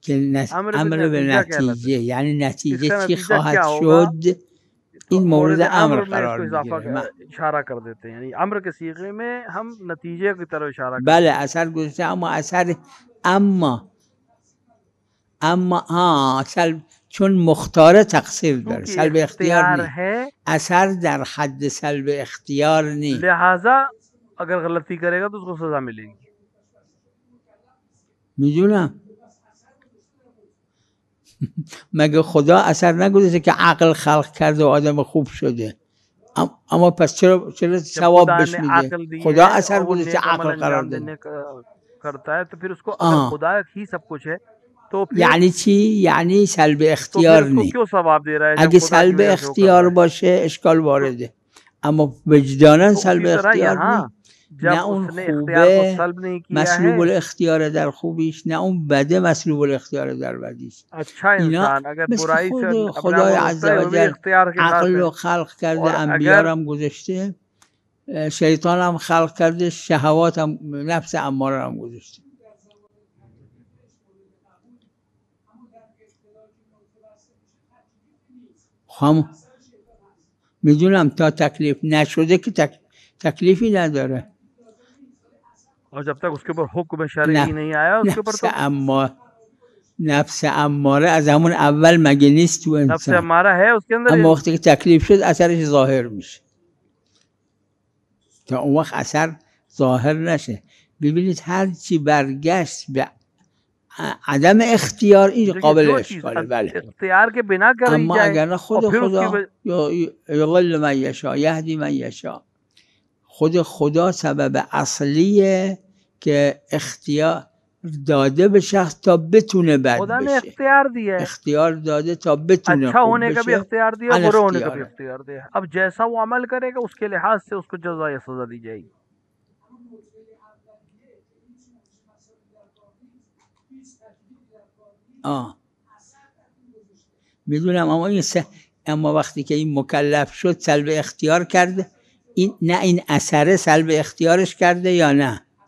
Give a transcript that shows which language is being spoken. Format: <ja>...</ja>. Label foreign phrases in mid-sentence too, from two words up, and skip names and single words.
<fa>که امر به نتیجه، یعنی نتیجه چی خواهد شد، این مورد امر قرار میگیره.</fa> <ur>اشاره کر دیتے ہیں یعنی امر के صيغه میں ہم نتیجے کی طرف اشارہ کرتے ہیں.</ur> <fa>بله اثر گذشته، اما اثر اما سلب، چون مختار تقصیر داره، سلب اختیار نیست، اثر در حد سلب اختیار نیست،</fa> <ur>لہذا اگر غلطی کرے گا تو اس کو سزا ملے گی.</ur> <fa>میدونم مگه خدا اثر نگذاشته که عقل خلق کرده و آدم خوب شده؟ اما پس چرا ثواب بهش میده؟ خدا اثر گذاشته عقل قرار داده.</fa> <ur>کرتا ہے تو پھر اس کو اگر خدا ہی سب کچھ ہے تو</ur> <fa>یعنی چی؟ یعنی سلب اختیار نیست. اگه سلب اختیار باشه اشکال وارده، وارده، اما وجدانن سلب اختیار نیست. نه اون خوبه مسلوب الاختیار در خوبیش، نه اون بده مسلوب الاختیار در بدیش. اینا مثل خدای عز و جل عقل رو خلق کرده، انبیا رو هم گذاشته، شیطان هم خلق کرده، شهوات هم، نفس اماره هم گذاشته. میدونم تا تکلیف نشده که تکلیفی نداره.</fa> <ur>اور جب تک اس کے اوپر حکم شرعی نہیں آیا اس کے اوپر تو</ur> <fa>نفس اماره از همون اول مگه نیست تو انسان؟</fa> <ur>نفس اماره ہے اس کے اندر،</ur> <fa>اما وقتی که تکلیف شد اثرش ظاهر میشه. تا اون وقت اثر ظاهر نشه. ببینید هر چی برگشت به عدم اختیار این قابل اشکاله. بله</fa> <ur>اختیار کے بنا کر</ur> <fa>اما اگر نه خدا</fa> <ar>یضل من یشاء یهدی من یشاء،</ar> <fa>خدا سبب اصلیه که اختیار داده به شخص تا بتونه بد</fa> <ur>خدا نے</ur> <fa>بشه.</fa> <ur>اختیار دیا ہے،</ur> <fa>اختیار داده تا بتونه</fa> <ur>اچھا خوب ہونے کا بھی</ur> <fa>بشه.</fa> <ur>اختیار دیا، برے ہونے کا بھی اختیار دیا. اب جیسا وہ عمل کرے گا اس کے لحاظ سے اس کو جزا یا سزا دی جائے گی.</ur> <fa>میدونم، اما وقتی که این مکلف شد سلب اختیار کرده، این اثر سلب اختیارش کرده یا نه؟</fa>